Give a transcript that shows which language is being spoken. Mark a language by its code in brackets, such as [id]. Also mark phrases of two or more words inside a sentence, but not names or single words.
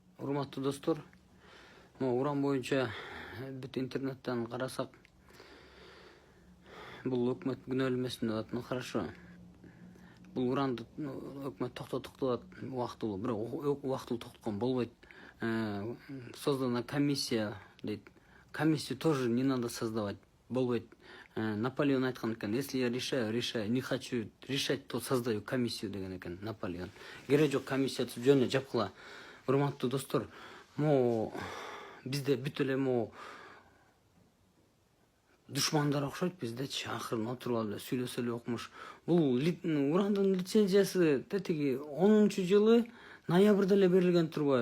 [ky] Урматтуу достор, уран боюнча бүт интернеттен карасак, бул өкмөт күнөөлүү эмес деп атат. [ru] Хорошо. [ky] Бул уранды өкмөт токтоттук деп атат убактылуу, бирок убактылуу токтоткон болбойт. [ru] Создана комиссия дейт. Комиссию тоже не надо создавать. [ky] Болбойт. Наполеон айткан экен: [ru] если я решаю, не хочу решать, то создаю комиссию [ky] деген экен Наполеон. Керек жок комиссиясы жөнүнө жапкыла. Урматтуу достор, бизде бүт эле душмандар окшойт биздечи. Акырын отуруп алып эле сүйлөсө эле окмуш. Бул урандын лицензиясы тетиги 10-жылы ноябрда эле берилген турбайбы?